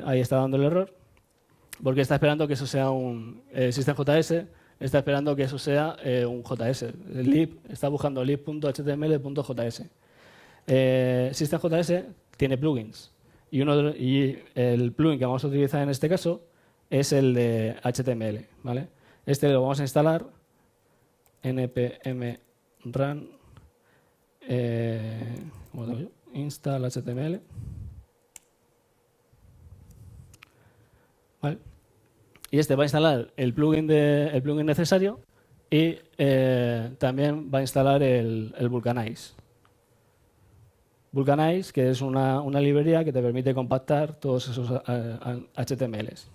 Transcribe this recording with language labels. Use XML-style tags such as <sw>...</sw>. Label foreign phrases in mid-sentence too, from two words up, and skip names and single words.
<es>Ahí está dando el error, porque está esperando que eso sea un systemjs, está esperando que eso sea un JS. El lib está buscando lib.html.js. Systemjs tiene plugins y el plugin que vamos a utilizar en este caso es el de HTML, ¿vale? Este lo vamos a instalar npm run install HTML, ¿vale? Y este va a instalar el plugin necesario y también va a instalar el Vulcanize. Vulcanize, que es una librería que te permite compactar todos esos HTMLs.</es>